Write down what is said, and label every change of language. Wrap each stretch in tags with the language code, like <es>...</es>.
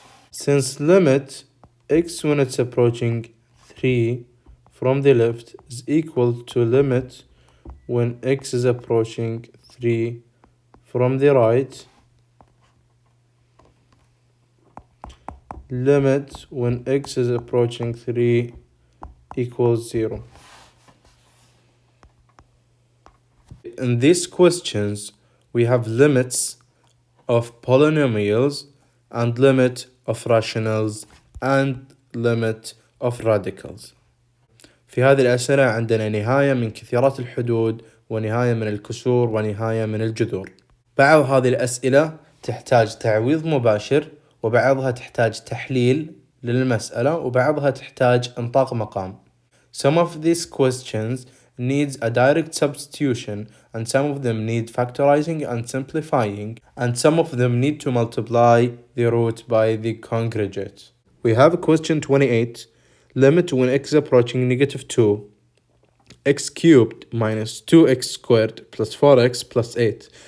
<en>Since limit x when it's approaching 3 from the left is equal to limit when x is approaching 3 from the right, limit when x is approaching 3 equals 0. In these questions, we have limits of polynomials and limit of rationals and limit of radicals.</en> <ar>في هذه الأسئلة عندنا نهاية من كثيرات الحدود ونهاية من الكسور ونهاية من الجذور. بعض هذه الأسئلة تحتاج تعويض مباشر، وبعضها تحتاج تحليل للمسألة، وبعضها تحتاج انطاق مقام.</ar> <en>Some of these questions needs a direct substitution, and some of them need factorizing and simplifying, and some of them need to multiply the root by the congregate. We have question 28. Limit when x is approaching negative 2, x cubed minus 2x squared plus 4x plus 8.</en>